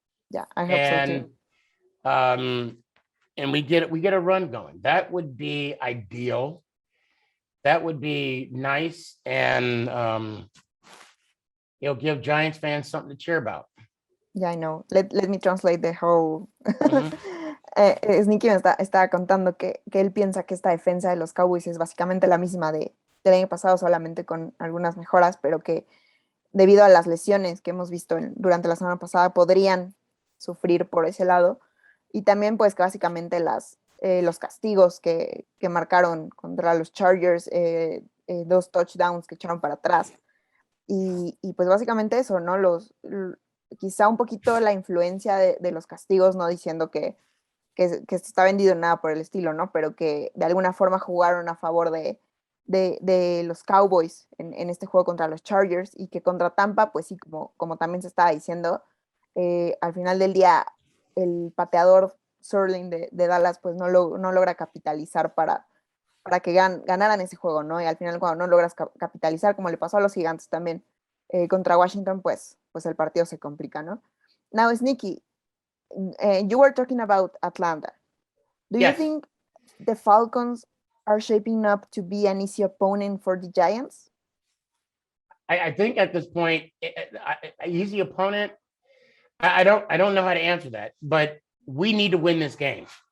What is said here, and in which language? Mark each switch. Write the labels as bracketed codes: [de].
[en] Yeah, I hope so too. And we get a run going. That would be ideal. That would be nice, and it'll give Giants fans something to cheer about. Yeah, I know. Let me translate the whole. [es] Sneaky me estaba contando que él piensa que esta defensa de los Cowboys es básicamente la misma del año pasado, solamente con algunas mejoras, pero que debido a las lesiones que hemos visto durante la semana pasada podrían sufrir por ese lado. Y también, pues, que básicamente las los castigos que marcaron contra los Chargers, 2 touchdowns que echaron para atrás. Y pues básicamente eso, ¿no? Quizá un poquito la influencia de los castigos, no diciendo que está vendido en nada por el estilo, ¿no? Pero que de alguna forma jugaron a favor de los Cowboys en este juego contra los Chargers, y que contra Tampa, pues sí, como también se estaba diciendo, al final del día el pateador Sterling de Dallas pues no logra capitalizar para que ganaran ese juego, ¿no? Y al final cuando no logras capitalizar, como le pasó a los Gigantes también contra Washington, pues el partido se complica, ¿no? [en] Now, Sneaky, you were talking about Atlanta. Do you Yes. think the Falcons are shaping up to be an easy opponent for the Giants? I think at this point, easy opponent. I don't know how to answer that, but we need to win this game.